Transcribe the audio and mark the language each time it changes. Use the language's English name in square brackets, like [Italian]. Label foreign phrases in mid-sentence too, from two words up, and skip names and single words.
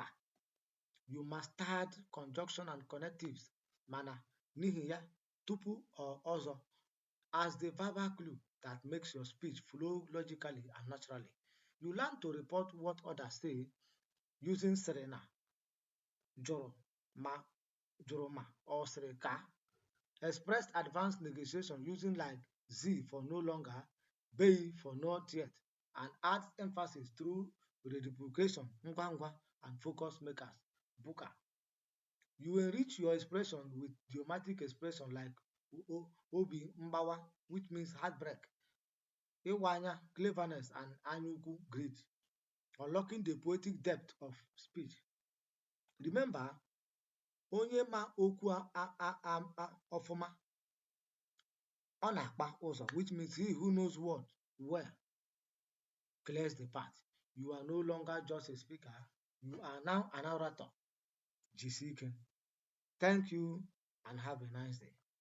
[English] You mastered conjunction and connectives, [Igbo] mana, n'ihi ya, [English] tupu or [Igbo] ọzọ, [English] as the verbal clue that makes your speech flow logically and naturally. You learn to report what others say using serena, [Igbo] jụrụ ma, [English] or sịrị ka. Expressed advanced negotiation using like z for no longer, be for not yet, and adds emphasis through reduplication, ngwa, and focus makers, buka. You enrich your expression with idiomatic expression like [Igbo] obi mbawa, [English] which means heartbreak, ịwanya, cleverness, and anyukwu, greed, unlocking the poetic depth of speech. Remember, [Igbo] onye ma okwu ọfụma, ọ na-akpa ụzọ, [English] which means he who knows what well clears the path. You are no longer just a speaker, you are now an orator. [Igbo] Jisike. [English] Thank you and have a nice day.